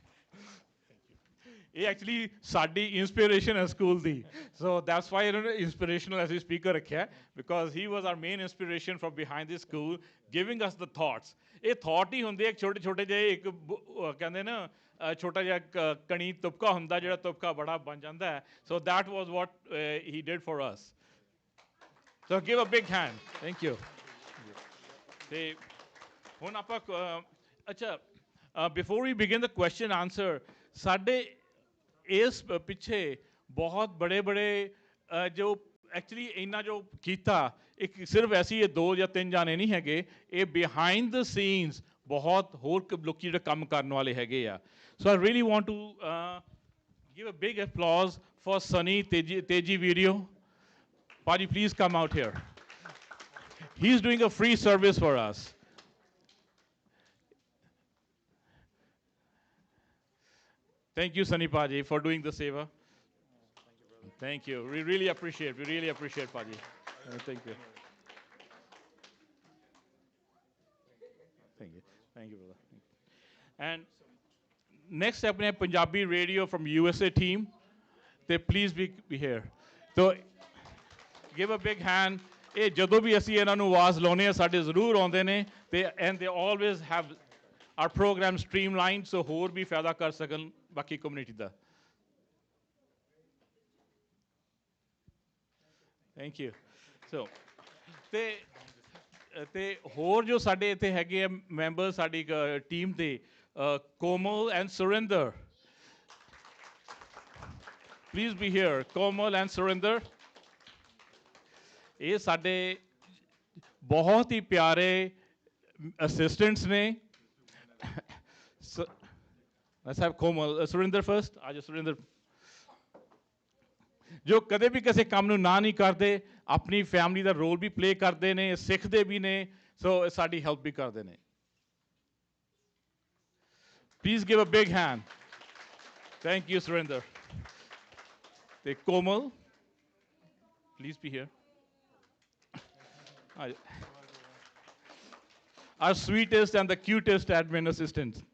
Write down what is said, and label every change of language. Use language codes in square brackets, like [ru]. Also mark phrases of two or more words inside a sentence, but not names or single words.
[en] He actually ਸਾਡੀ inspiration ਹੈ school ਦੀ. So that's why inspirational as a speaker ਰੱਖਿਆ because he was our main inspiration from behind the school giving us the thoughts. [pa] ਇਹ thought ਹੀ ਹੁੰਦੇ ਇੱਕ ਛੋਟੇ ਜਿਹੇ ਇੱਕ ਕਹਿੰਦੇ ਨਾ ਛੋਟਾ ਜਿਹਾ ਕਣੀ ਤੁਪਕਾ ਹੁੰਦਾ ਜਿਹੜਾ ਤੁਪਕਾ ਬੜਾ ਬਣ ਜਾਂਦਾ ਹੈ. [en] So that was what he did for us. So give a big hand. Thank you. [pa] ਤੇ ਹੁਣ ਆਪਾਂ ਅੱਛਾ [en] before we begin the question answer [pa] ਸਾਡੇ ਇਸ ਪਿੱਛੇ ਬਹੁਤ ਬੜੇ ਜੋ ਐਕਚੁਅਲੀ ਇੰਨਾ ਜੋ ਕੀਤਾ ਇੱਕ ਸਿਰਫ ਐਸੀ ਇਹ 2 ਜਾਂ 3 ਜਾਣੇ ਨਹੀਂ ਹੈਗੇ ਇਹ [en] behind the scenes [pa] ਬਹੁਤ ਹੋਰ ਲੋਕੀ ਜਿਹੜੇ ਕੰਮ ਕਰਨ ਵਾਲੇ ਹੈਗੇ ਆ. [en] So I really want to give a big applause for Sunny Teji video. Paji, please come out here. He's doing a free service for us. Thank you, Sunny Paji, for doing the seva. Thank you. We really appreciate. Paji. Thank you. Thank you, brother. And next up, we have Punjabi Radio from USA team. They please be here. So give a big hand. [pa] ਇਹ ਜਦੋਂ ਵੀ ਅਸੀਂ ਇਹਨਾਂ ਨੂੰ ਆਵਾਜ਼ ਲਾਉਂਦੇ ਆ ਸਾਡੇ ਜ਼ਰੂਰ ਆਉਂਦੇ ਨੇ ਤੇ [en] and they always have our program streamlined [pa] so ਹੋਰ ਵੀ ਫਾਇਦਾ ਕਰ ਸਕਣ ਬਾਕੀ ਕਮਿਊਨਿਟੀ ਦਾ. [en] Thank you. [pa] So ਤੇ ਹੋਰ ਜੋ ਸਾਡੇ ਇੱਥੇ ਹੈਗੇ ਆ ਮੈਂਬਰ ਸਾਡੀ ਟੀਮ ਦੇ ਕੋਮਲ ਐਂਡ ਸੁਰਿੰਦਰ. [en] Please be here. Komal and Surinder. [pa] ਇਹ ਸਾਡੇ ਬਹੁਤ ਹੀ ਪਿਆਰੇ ਅਸਿਸਟੈਂਟਸ ਨੇ. [en] Let's have Komal. Surinder first. [pa] ਆਜੋ Surinder. ਜੋ ਕਦੇ ਵੀ ਕਿਸੇ ਕੰਮ ਨੂੰ ਨਾ ਨਹੀਂ ਕਰਦੇ ਆਪਣੀ ਫੈਮਿਲੀ ਦਾ ਰੋਲ ਵੀ ਪਲੇ ਕਰਦੇ ਨੇ ਸਿੱਖਦੇ ਵੀ ਨੇ ਸੋ ਸਾਡੀ ਹੈਲਪ ਵੀ ਕਰਦੇ ਨੇ. [en] Please give a big hand. Thank you, [pa] Surinder. ਤੇ Komal, [en] please be here. Our sweetest and the cutest admin assistant.